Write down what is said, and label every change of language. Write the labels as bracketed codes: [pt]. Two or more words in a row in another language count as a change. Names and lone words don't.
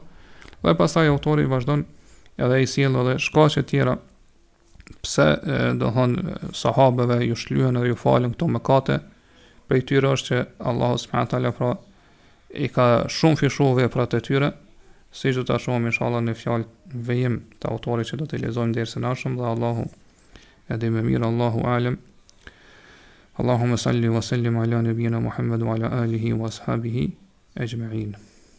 [sq] Dhe pastaj autori vazhdon edhe i sjell edhe shkaqe tjera pse do thonë sahabëve ju shlyen edhe ju falën këto mëkate. Prej tyre është që Allahu [ar] سبحانه وتعالى [sq] pra i ka shumë fishuar veprat e tyre, siç do ta shohim inshallah në fjalë vejim të autorit që do të lexojmë dersën e ardhshëm, dhe Allahu e di më mirë, [ar] الله أعلم. اللهم صل وسلم على نبينا محمد وعلى آله وأصحابه أجمعين.